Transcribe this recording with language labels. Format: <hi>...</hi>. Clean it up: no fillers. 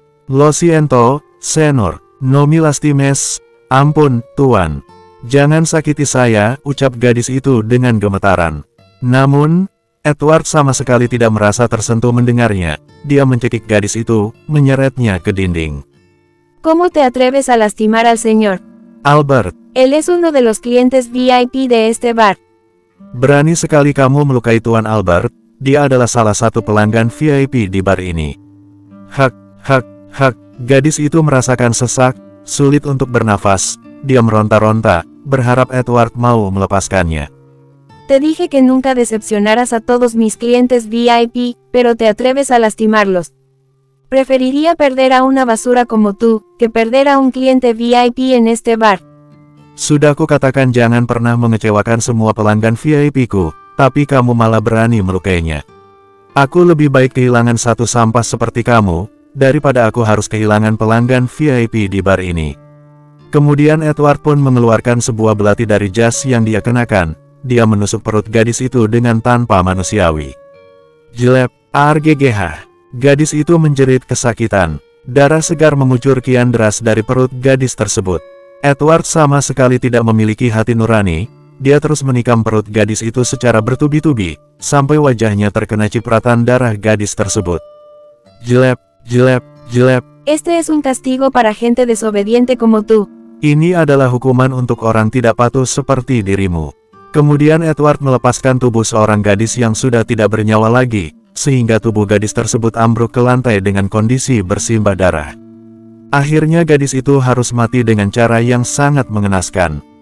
<es>Lo siento, senor, no me lastimes.</es> <id>Ampun, Tuan. Jangan sakiti saya, ucap gadis itu dengan gemetaran. Namun, Edward sama sekali tidak merasa tersentuh mendengarnya. Dia mencekik gadis itu, menyeretnya ke dinding.</id> <es>¿Cómo te atreves a lastimar al señor? Albert, Él es uno de los clientes VIP de este bar.</es> <id>berani sekali kamu melukai Tuan Albert. Dia adalah salah satu pelanggan VIP di bar ini. Hak. Gadis itu merasakan sesak, sulit untuk bernafas. Dia meronta-ronta, berharap Edward mau melepaskannya.</id> <es>Te dije que nunca decepcionaras a todos mis clientes VIP, pero te atreves a lastimarlos. Preferiría perder a una basura como tú, que perder a un cliente VIP en este bar.</es> <id>Sudah kukatakan jangan pernah mengecewakan semua pelanggan VIP-ku, tapi kamu malah berani melukainya. Aku lebih baik kehilangan satu sampah seperti kamu, daripada aku harus kehilangan pelanggan VIP di bar ini. Kemudian Edward pun mengeluarkan sebuah belati dari jas yang dia kenakan. Dia menusuk perut gadis itu dengan tanpa manusiawi. Jelep, arggh. Gadis itu menjerit kesakitan. Darah segar mengucur kian deras dari perut gadis tersebut. Edward sama sekali tidak memiliki hati nurani. Dia terus menikam perut gadis itu secara bertubi-tubi, sampai wajahnya terkena cipratan darah gadis tersebut. Jelep.</id> <es>Este es un castigo para gente desobediente como tú.</es> <id>Ini adalah hukuman untuk orang tidak patuh seperti dirimu. Kemudian Edward melepaskan tubuh seorang gadis yang sudah tidak bernyawa lagi, sehingga tubuh gadis tersebut ambruk ke lantai dengan kondisi bersimbah darah. Akhirnya gadis itu harus mati dengan cara yang sangat mengenaskan.</id>